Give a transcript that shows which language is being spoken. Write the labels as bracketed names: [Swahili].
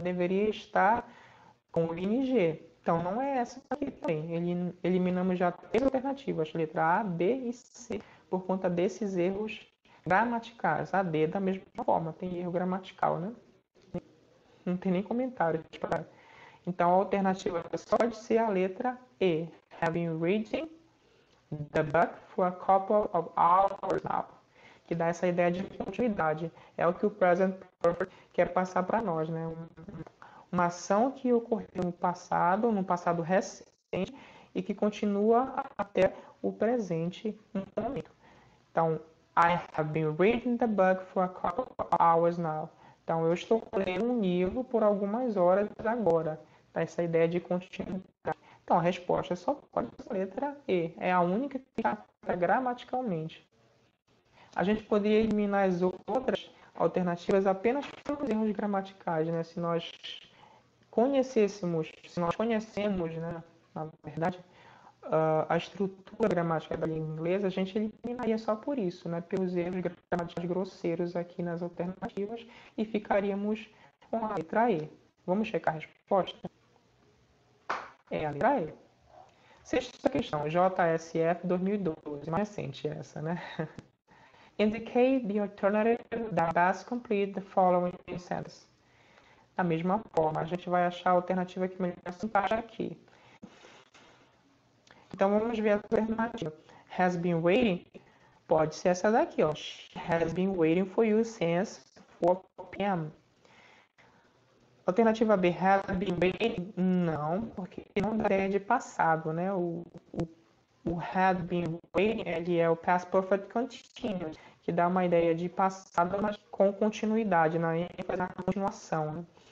[Portuguese] Ele deveria estar com o ing. Então não é essa aqui também. Eliminamos já três alternativas, letra A, B e C, por conta desses erros gramaticais. A D da mesma forma, tem erro gramatical, né? Não tem nem comentário. Então a alternativa só pode ser a letra E. [English] Have been reading the book for a couple of hours now. [Portuguese] Que dá essa ideia de continuidade. É o que o present perfect quer passar para nós, né? Uma ação que ocorreu no passado recente, e que continua até o presente momento. Então, [English] I have been reading the book for a couple of hours now. [Portuguese] Então, eu estou lendo um livro por algumas horas agora. Tá? Essa ideia de continuidade. Então, a resposta só pode ser a letra E. É a única que está gramaticalmente. A gente poderia eliminar as outras alternativas apenas pelos erros gramaticais, né? Se nós conhecemos, né, na verdade, a estrutura gramática da língua inglesa, a gente eliminaria só por isso, né, pelos erros gramaticais grosseiros aqui nas alternativas e ficaríamos com a letra E. Vamos checar a resposta? É a letra E. Sexta questão, JSF 2012, mais recente essa, né? [English] Indicate the alternative that best complete the following sentence. [Portuguese] Da mesma forma, a gente vai achar a alternativa que melhor se encaixa aqui. Então, vamos ver a alternativa. [English] Has been waiting, [Portuguese] pode ser essa daqui, ó. [English] She has been waiting for you since 4 p.m. [Portuguese] Alternativa B, [English] has been waiting, [Portuguese] não, porque não dá ideia de passado, né? O [English] had been waiting, [Portuguese] ele é o past perfect continuous, que dá uma ideia de passado, mas com continuidade, na continuação, né?